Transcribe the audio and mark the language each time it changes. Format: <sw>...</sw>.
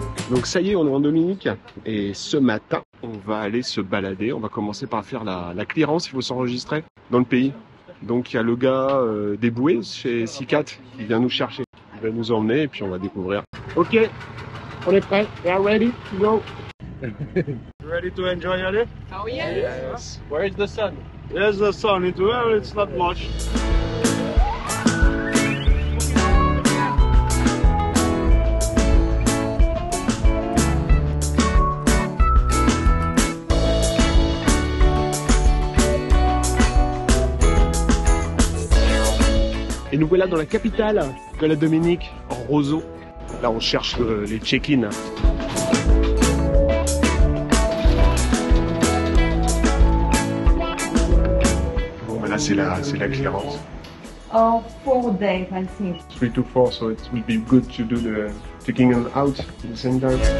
<fr>Donc ça y est, on est en Dominique et ce matin, on va aller se balader. On va commencer par faire la clearance, il faut s'enregistrer dans le pays. Donc il y a le gars des bouées chez Sicat qui vient nous chercher. Il va nous emmener et puis on va découvrir. Ok, on est prêt.</fr> <en>We are ready to go. You ready to enjoy your day? Oh yeah. Yes. Where is the sun? There's the sun. It's not much.</en> <fr>Et nous voilà dans la capitale de la Dominique, Roseau. Là, on cherche les check-in. Bon, ben là, c'est la clearance.</fr> <en>4 days, I think. 3 to 4, so it will be good to do the taking them out at the same time.</en>